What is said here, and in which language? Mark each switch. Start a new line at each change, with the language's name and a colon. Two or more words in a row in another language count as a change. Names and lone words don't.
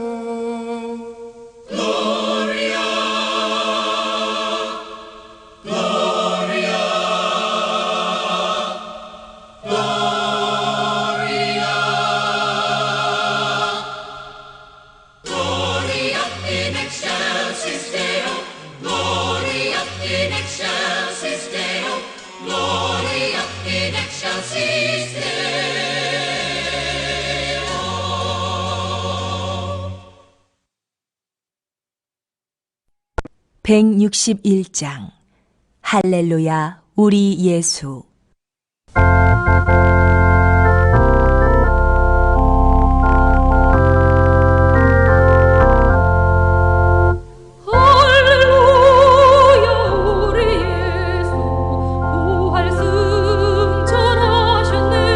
Latin: Gloria, Gloria, Gloria, Gloria in excelsis Deo, Gloria in excelsis Deo, Gloria in excelsis Deo.
Korean: 161장 할렐루야 우리 예수. 할렐루야 우리 예수 부활 승천하셨네.